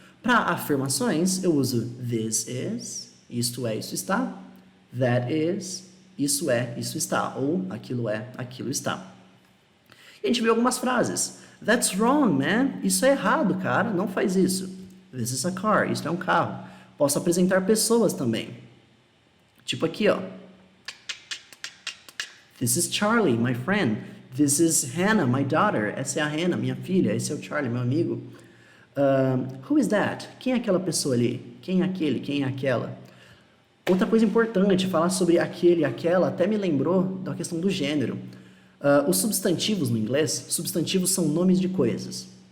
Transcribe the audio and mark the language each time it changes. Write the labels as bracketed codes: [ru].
[pt] Para afirmações, eu uso this is, isto é, isso está, that is, isso é, isso está, ou aquilo é, aquilo está. E a gente viu algumas frases. [en] That's wrong, man. [pt] Isso é errado, cara. Não faz isso. [en] This is a car. [pt] Isso é um carro. Posso apresentar pessoas também. Tipo aqui, ó. [en] This is Charlie, my friend. This is Hannah, my daughter. [pt] Essa é a Hannah, minha filha. Esse é o Charlie, meu amigo. [en] Who is that? [pt] Quem é aquela pessoa ali? Quem é aquele? Quem é aquela? Outra coisa importante, falar sobre aquele e aquela, até me lembrou da questão do gênero. Os substantivos no inglês, substantivos são nomes de coisas.